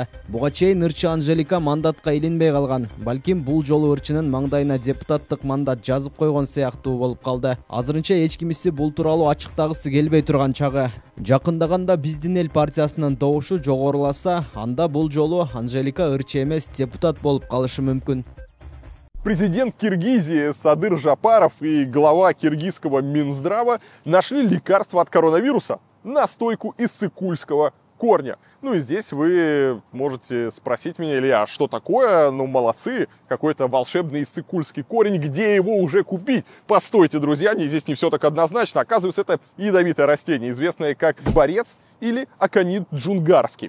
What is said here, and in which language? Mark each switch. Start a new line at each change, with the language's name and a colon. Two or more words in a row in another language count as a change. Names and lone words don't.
Kyrgyz: Буга чейин ырчы Анжелика мандатка илинбей калган. Балким бул жолу ырчынын маңдайына депутаттык мандат жазып койгон сыяктуу болуп калды. Азырынча эч кимиси бул тууралуу ачыктагысы келбей турган чагы. Жакындаганда Биздин эл партиясынын добушу жогоруласа, анда бул жолу Анжелика ырчы эмес депутат болуп калышы мүмкүн.
Russian: Президент Киргизии Садыр Жапаров и глава киргизского Минздрава нашли лекарство от коронавируса, настойку из сыкульского корня. Ну и здесь вы можете спросить меня, Илья, а что такое? Ну молодцы, какой-то волшебный сыкульский корень, где его уже купить? Постойте, друзья, здесь не все так однозначно. Оказывается, это ядовитое растение, известное как борец или аконит джунгарский.